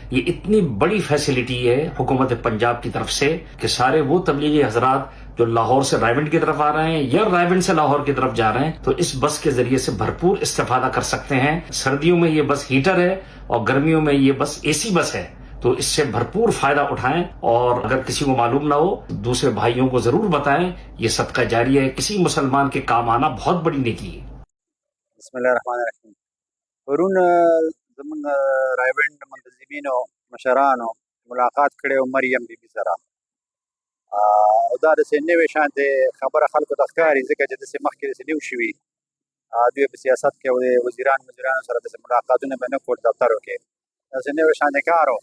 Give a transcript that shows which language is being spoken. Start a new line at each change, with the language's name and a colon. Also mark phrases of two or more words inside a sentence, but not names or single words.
Urdu: یہ اتنی بڑی فیسلٹی ہے حکومت پنجاب کی طرف سے کہ سارے وہ تبلیغی حضرات جو لاہور سے رائیونڈ کی طرف آ رہے ہیں یا رائیونڈ سے لاہور کی طرف جا رہے ہیں تو اس بس کے ذریعے سے بھرپور استفادہ کر سکتے ہیں۔ سردیوں میں یہ بس ہیٹر ہے اور گرمیوں میں یہ بس اے سی بس ہے، تو اس سے بھرپور فائدہ اٹھائیں، اور اگر کسی کو معلوم نہ ہو دوسرے بھائیوں کو ضرور بتائیں۔ یہ صدقہ جاریہ ہے، کسی مسلمان کے کام آنا بہت بڑی نیکی ہے۔
Arabic: بسم الله الرحمن الرحیم.
Pashto: پرون زمونږ رایونډ منتظمینو مشرانو ملاقات کړی و مریم بیبي سره، او دا داسې نوې شانتې خبره خلکو ته ښکاري ځکه چې داسې مخکې داسې نه وو شوي. دوی په سیاست کې او د وزیرانو سره داسې ملاقاتونه به نه کول دفترو کې، داسې نوې شانتې کار و.